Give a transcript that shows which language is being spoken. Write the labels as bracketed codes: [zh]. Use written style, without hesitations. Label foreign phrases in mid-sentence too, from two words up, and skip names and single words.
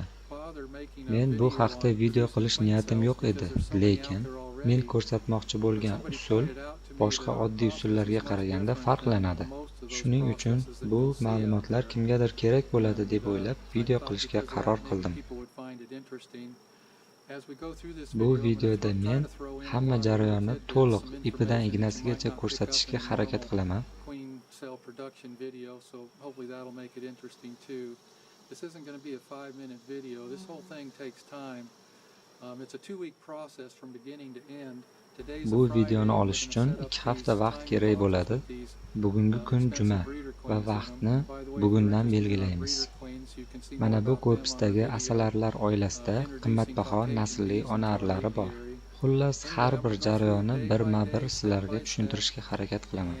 [uz] Men bu haqda video qilish niyatim yo'q edi, lekin men ko'rsatmoqchi bo'lgan usul boshqa oddiy usullarga qaraganda farqlanadi. Shuning uchun bu ma'lumotlar kimgadir kerak bo'ladi deb o'ylab video qilishga qaror qildim. Bu videoda men hamma jarayonni to'liq ipidan ignasigacha ko'rsatishga harakat qilaman. [en] This isn't going to be a 5-minute video. This whole thing takes time. It's a 2-week process from beginning to end. [uz] Bu videoni olish uchun 2 hafta vaqt kerak bo'ladi. Bugungi kun juma va vaqtni bugundan belgilaymiz. Mana bu korpusdagi asalarilar oilasida qimmatbaho naslli ona arlari bor. Xullas, har bir jarayonni birma-bir sizlarga tushuntirishga harakat qilaman.